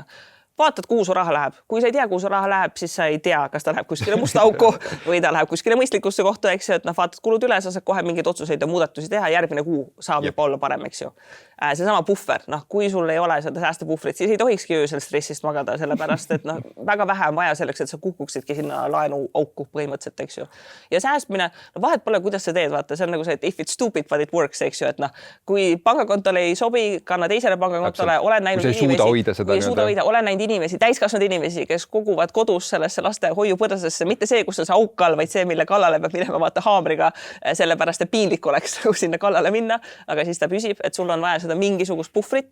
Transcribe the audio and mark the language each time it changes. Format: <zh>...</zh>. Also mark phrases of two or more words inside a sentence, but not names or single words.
<et>Vaatad, kuhu su raha läheb. Kui sa ei tea, kuhu su raha läheb, siis sa ei tea, kas ta läheb kuskile musta auku või ta läheb kuskile mõistlikusse kohta, eks ju, et vaatad kulud üle, sa saad kohe mingeid otsuseid ja muudatusi teha, järgmine kuu saab juba olla parem, eks ju. Seesama puffer, kui sul ei ole seda säästepuhvrit, siis ei tohikski öösel stressist magada, sellepärast, et väga vähe on vaja selleks, et sa kukuksidki sinna laenu auku põhimõtteliselt, eks ju. Ja säästmine, vahet pole, kuidas sa teed, vaata, see on nagu see, et</et> <en>if it's stupid, but it works,</en> <et>eks ju, et kui pangakontole ei sobi, kanna teisele pangakontole, olen näinud inimesi, täiskasvanud inimesi, kes koguvad kodus sellesse laste hoiupõrsesse, mitte see, kus on see auk all, vaid see, mille kallale peab minema vaata haamriga, sellepärast et piinlik oleks sinna kallale minna, aga siis ta püsib, et sul on vaja seda mingisugust puhvrit.</et>